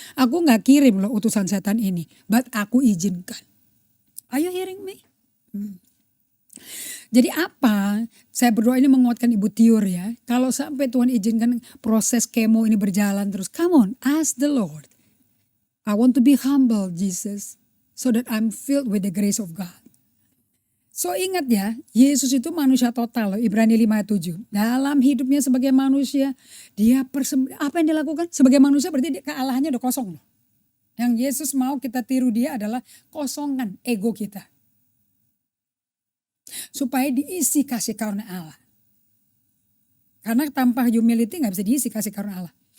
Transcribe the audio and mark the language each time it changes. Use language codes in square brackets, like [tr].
[id] Aku gak kirim loh utusan setan ini. [en] But [id] aku izinkan. [en] Are you hearing me? [id] Jadi apa? Saya berdoa ini menguatkan Ibu Tiur ya. Kalau sampai Tuhan izinkan proses kemo ini berjalan terus. [en] Come on, ask the Lord. I want to be humble, Jesus. So that I'm filled with the grace of God. So [id] ingat ya, Yesus itu manusia total loh, Ibrani 5 ayat 7. Dalam hidupnya sebagai manusia, apa yang dilakukan? Sebagai manusia berarti kealahannya udah kosong loh. Yang Yesus mau kita tiru dia adalah kosongan ego kita. Supaya diisi kasih karunia Allah. Karena tanpa humility gak bisa diisi kasih karunia Allah.